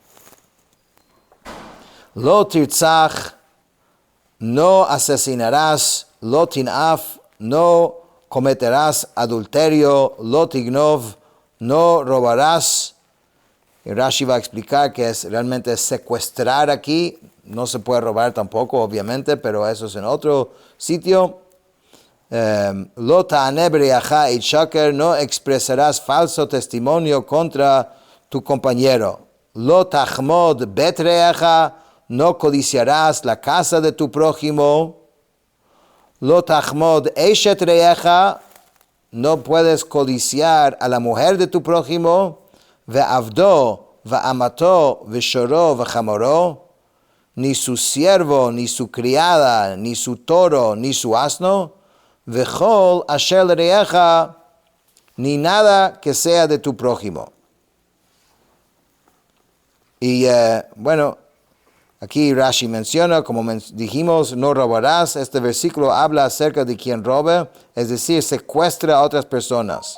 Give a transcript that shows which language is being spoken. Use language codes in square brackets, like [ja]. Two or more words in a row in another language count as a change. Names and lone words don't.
[he] לא תרצח, [es] no asesinarás, [he] לא תנאף, [es] no cometerás adulterio, [he] לא תגנב, [es] no robarás. Y Rashi va a explicar que es realmente secuestrar aquí. No se puede robar tampoco, obviamente, pero eso es en otro sitio. [he] לא תענה ברעך עד שקר, [es] no expresarás falso testimonio contra tu compañero. [he] לא תחמד בית רעך, [es] no codiciarás la casa de tu prójimo. [he] לא תחמד אשת רעך, [es] no puedes codiciar a la mujer de tu prójimo. [he] ועבדו ואמתו ושורו וחמורו, [es] ni su siervo, ni su criada, ni su toro, ni su asno, [he] וכל אשר רעך, [es] ni nada que sea de tu prójimo. Y bueno, aquí Rashi menciona, como dijimos, no robarás. Este versículo habla acerca de quien roba, es decir, secuestra a otras personas.